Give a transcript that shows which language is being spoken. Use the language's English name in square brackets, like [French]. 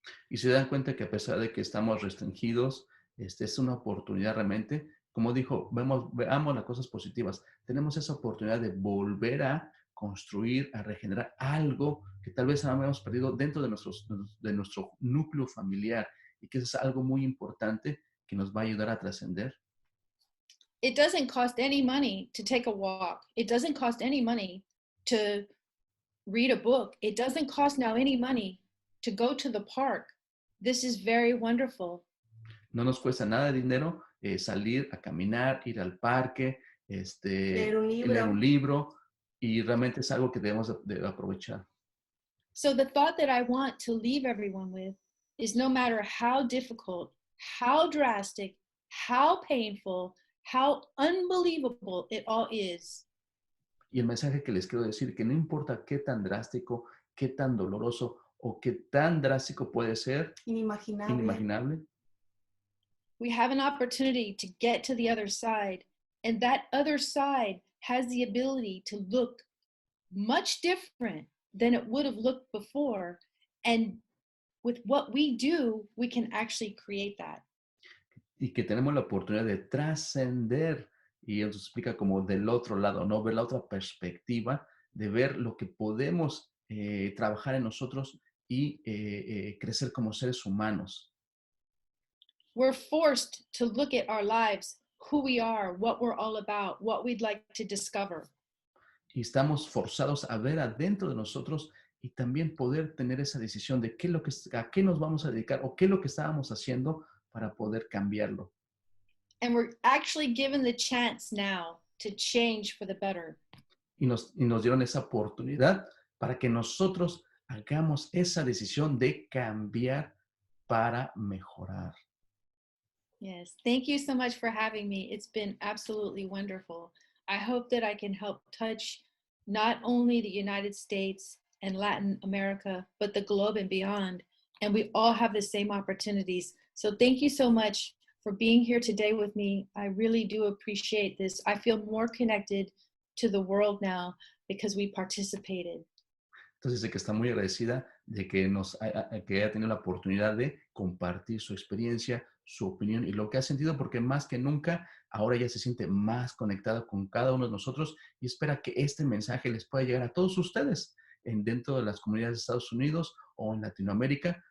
[Spanish] Y se dan cuenta que a pesar de que estamos restringidos, es una oportunidad realmente, como dijo, veamos las cosas positivas. Tenemos esa oportunidad de volver a construir, a regenerar algo que tal vez habíamos perdido dentro de nuestro núcleo familiar y que es algo muy importante que nos va a ayudar a trascender. [English] It doesn't cost any money to take a walk. It doesn't cost any money to read a book. It doesn't cost now any money to go to the park. This is very wonderful. [Spanish] No nos cuesta nada de dinero salir a caminar, ir al parque, leer un libro, y realmente es algo que debemos de aprovechar. [English] So the thought that I want to leave everyone with is no matter how difficult, how drastic, how painful, how unbelievable it all is. [Spanish] Y el mensaje que les quiero decir, que no importa qué tan drástico, qué tan doloroso o qué tan drástico puede ser, inimaginable. [English] We have an opportunity to get to the other side, and that other side has the ability to look much different than it would have looked before. And with what we do, we can actually create that. [Spanish] Y que tenemos la oportunidad de trascender Y él nos explica como del otro lado, ¿no? Ver la otra perspectiva, de ver lo que podemos trabajar en nosotros y crecer como seres humanos. [English] We're forced to look at our lives, who we are, what we're all about, what we'd like to discover. [Spanish] Y estamos forzados a ver adentro de nosotros y también poder tener esa decisión de qué es lo que, a qué nos vamos a dedicar o qué es lo que estábamos haciendo para poder cambiarlo. [English] And we're actually given the chance now to change for the better. [Spanish] Y nos dieron esa oportunidad para que nosotros hagamos esa decisión de cambiar para mejorar. [English] Yes, thank you so much for having me. It's been absolutely wonderful. I hope that I can help touch not only the United States and Latin America, but the globe and beyond. And we all have the same opportunities. So thank you so much for being here today with me. I really do appreciate this. I feel more connected to the world now because we participated. [Spanish] Entonces dice que está muy agradecida de que, que haya tenido la oportunidad de compartir su experiencia, su opinión y lo que ha sentido, porque más que nunca ahora ella se siente más conectada con cada uno de nosotros y espera que este mensaje les pueda llegar a todos ustedes dentro de las comunidades de Estados Unidos o en Latinoamérica.